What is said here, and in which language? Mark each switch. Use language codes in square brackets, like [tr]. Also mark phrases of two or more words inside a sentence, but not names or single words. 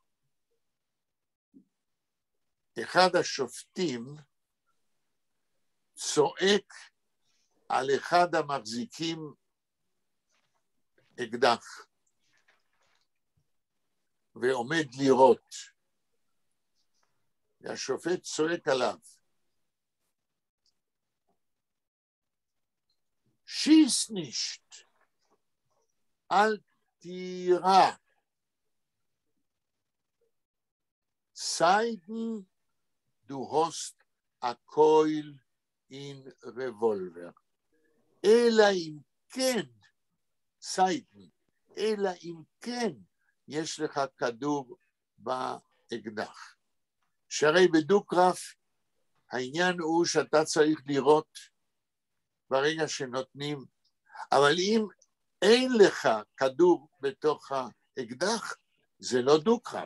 [he] אחד השופטים צועק על אחד המחזיקים אקדח ועומד לירות. והשופט צועק עליו, [yi] שיס נישט, [he] אל תירה, [yi] סיידן דו האסט א קויל אין רעוואלווער. [he] אלא אם כן, סיידן, אלא אם כן, יש לך כדור באקדח. שהרי בדו-קרב, העניין הוא שאתה צריך לראות ברגע שנותנים, אבל אם אין לך כדור בתוך האקדח, זה לא דו-קרב.